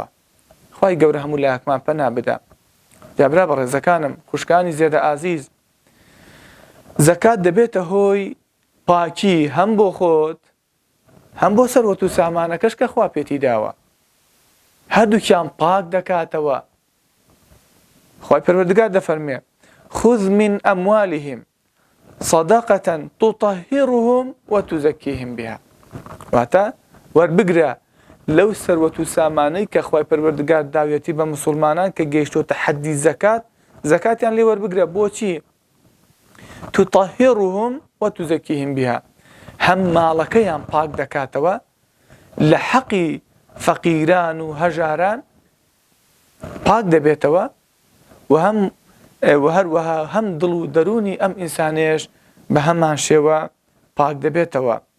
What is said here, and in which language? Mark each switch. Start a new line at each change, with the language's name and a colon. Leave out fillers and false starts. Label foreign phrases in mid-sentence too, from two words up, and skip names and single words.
Central Kurdish: خوای گەورە هەموو لایەکمان پەنا بدە. جابرا بەڕێزەکانم، خوشکانی زێدە ئازیز، زەکات دەبێتە هۆی پاکی هەم بۆ خۆت هەم بۆ سەروەت و سامانەکەش کە خوا پێتی داوە. هەردووکیان پاک دەکاتەوە. خوای پەروەردگار دەفەرمێ
Arabic: خذ من أموالهم صدقة تطهرهم وتزكيهم بها.
Central Kurdish: واتە وەربگرە لەو سەروەت و سامانەی کە خوای پەروەردگار داوێتی بە مسلمانان کە گەیشتۆتە حەدی زەکات، زەکاتیان لێ وەربگرە. بۆچی؟
Arabic: تطهرهم وتزكيهم بها،
Central Kurdish: هەم ماڵەکەیان پاک دەکاتەوە لە حەقی فەقیران و هەژاران پاک دەبێتەوە، و هەروەها هەم دڵ و دەرونی ئەم ئینسانێش بە هەمان شێوە پاک دەبێتەوە.